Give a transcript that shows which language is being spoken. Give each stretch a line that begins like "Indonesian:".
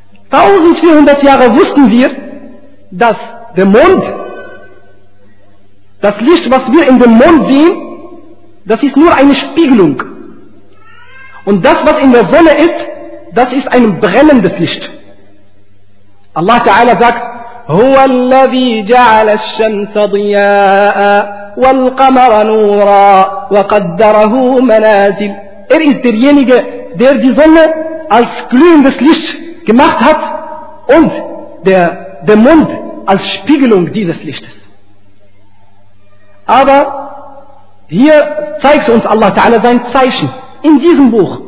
German: 1400 Jahre wussten wir, dass der Mond, das Licht, was wir in dem Mond sehen, das ist nur eine Spiegelung. Und das, was in der Sonne ist, das ist ein brennendes Licht. Allah Ta'ala sagt,
Arabic: هو الذي جعل الشمس ضياء والقمر نورا وقدره منازل.
German: Er ist derjenige, der die Sonne als glühendes Licht gemacht hat und der Mond als Spiegelung dieses Lichtes. Aber hier zeigt uns Allah Ta'ala sein Zeichen in diesem Buch.